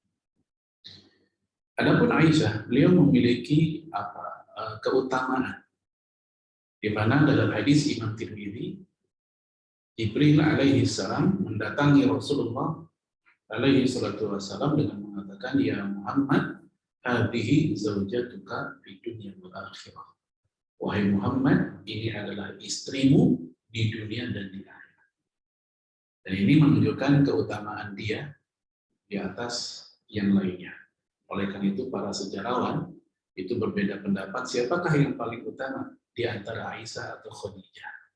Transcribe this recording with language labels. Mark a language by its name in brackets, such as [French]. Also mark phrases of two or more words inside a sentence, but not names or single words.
[Indonesian] Adapun Aisyah, beliau memiliki keutamaan, di mana dalam hadis Imam Tirmidzi, Jibril [Arabic] عليه السلام [Indonesian] mendatangi Rasulullah [Arabic] عليه الصلاة والسلام [Indonesian] dengan mengatakan, [Arabic] يا محمد هذه زوجتك في الدنيا والآخرة. [Indonesian] Wahai Muhammad, ini adalah istrimu di dunia dan di akhirat. Dan ini menunjukkan keutamaan dia di atas yang lainnya. Oleh karena itu para sejarawan itu berbeda pendapat siapakah yang paling utama di antara Aisyah atau Khadijah.